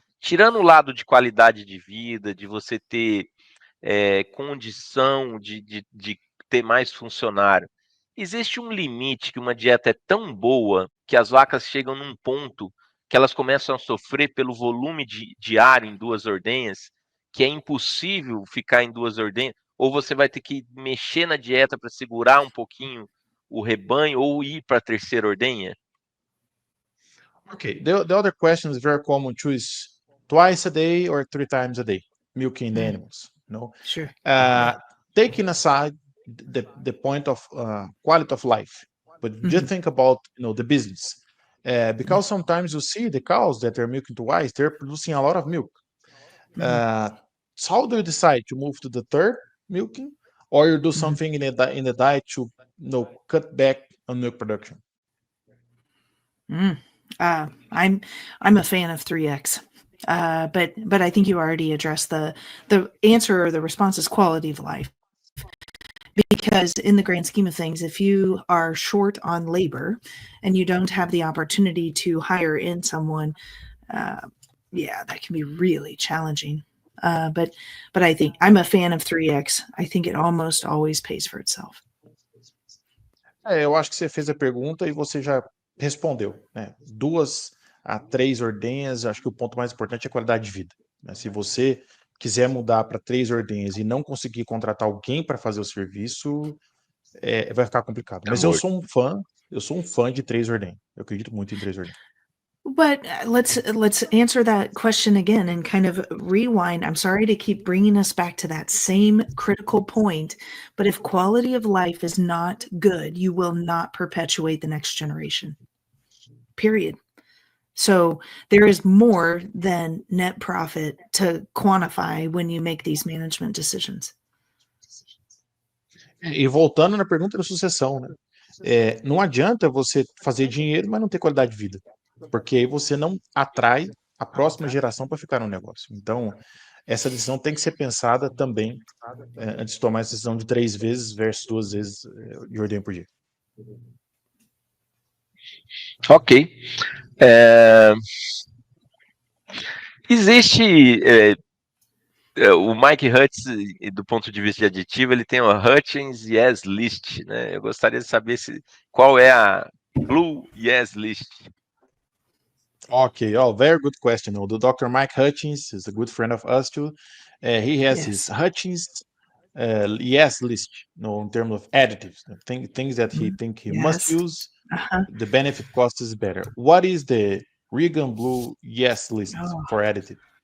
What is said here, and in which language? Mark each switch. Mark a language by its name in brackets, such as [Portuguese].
[Portuguese] Tirando o lado de qualidade de vida, de você ter condição de ter mais funcionário, existe um limite que uma dieta é tão boa que as vacas chegam num ponto que elas começam a sofrer pelo volume diário em 2 ordenhas, que é impossível ficar em 2 ordenhas, ou você vai ter que mexer na dieta para segurar um pouquinho o rebanho, ou ir para a 3ª ordenha? [English] Okay, the other question is very common too, is twice a day or 3 times a day milking the animals. Sure. Taking aside the point of quality of life, but just think about the business, because sometimes you see the cows that are milking twice, they're producing a lot of milk. So how do you decide to move to the 3rd milking, or you do something in the diet to cut back on milk production? I'm a fan of 3X. But I think you already addressed the answer, or the response is quality of life. Because in the grand scheme of things, if you are short on labor and you don't have the opportunity to hire in someone, that can be really challenging. But I think I'm a fan of 3X. I think it almost always pays for itself. [Portuguese] Eu acho que você fez a pergunta e você já respondeu, né? 2 a 3 ordenhas, acho que o ponto mais importante é a qualidade de vida, né? Se você quiser mudar para 3 ordenhas e não conseguir contratar alguém para fazer o serviço, vai ficar complicado. Mas eu sou um fã de 3 ordenhas. Eu acredito muito em 3 ordenhas. [English] But let's answer that question again and kind of rewind. I'm sorry to keep bringing us back to that same critical point, but if quality of life is not good, you will not perpetuate the next generation. Period. So there is more than net profit to quantify when you make these management decisions. [Portuguese] E voltando na pergunta da sucessão, né? Não adianta você fazer dinheiro, mas não ter qualidade de vida, porque aí você não atrai a próxima geração para ficar no negócio. Então, essa decisão tem que ser pensada também antes de tomar essa decisão de 3 vezes versus 2 vezes de ordem por dia. Ok. Existe o Mike Hutchins, do ponto de vista de aditivo, ele tem o Hutchins Yes List, né? Eu gostaria de saber qual é a Blue Yes List. [English] Okay, very good question. The Dr. Mike Hutchins is a good friend of us too. He has his Hutchins yes list, in terms of additives, things that he think he must use. The benefit cost is better. What is the Regan Blue yes list for additive?